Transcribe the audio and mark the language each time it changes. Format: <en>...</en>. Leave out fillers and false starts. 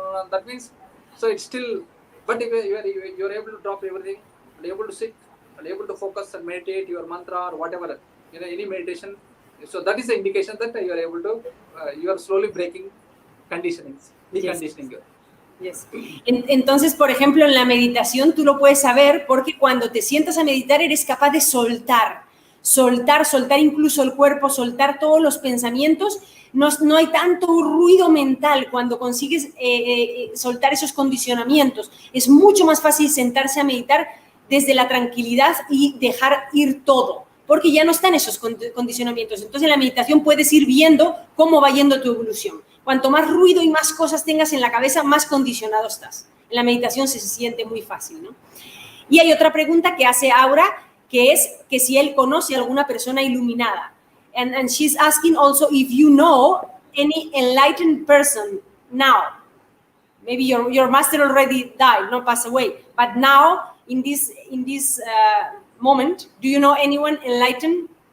<en>That means, so it's still. But if you are able to drop everything, and able to sit, and able to focus and meditate your mantra or whatever, any meditation. So that is the indication that you are able to. You are slowly breaking conditionings, deconditioning. Yes.</en> <es>Entonces, por ejemplo, en la meditación tú lo puedes saber porque cuando te sientas a meditar eres capaz de soltar incluso el cuerpo, soltar todos los pensamientos. No hay tanto ruido mental cuando consigues soltar esos condicionamientos. Es mucho más fácil sentarse a meditar desde la tranquilidad y dejar ir todo, porque ya no están esos condicionamientos. Entonces, en la meditación puedes ir viendo cómo va yendo tu evolución. Cuanto más ruido y más cosas tengas en la cabeza, más condicionado estás. En la meditación se siente muy fácil, ¿no? Y hay otra pregunta que hace Aura, que es que si él conoce a alguna persona iluminada.</es> <en>And she's asking also if you know any enlightened person now. Maybe your master already died, not passed away. But now, in this moment, do you know anyone enlightened?</en>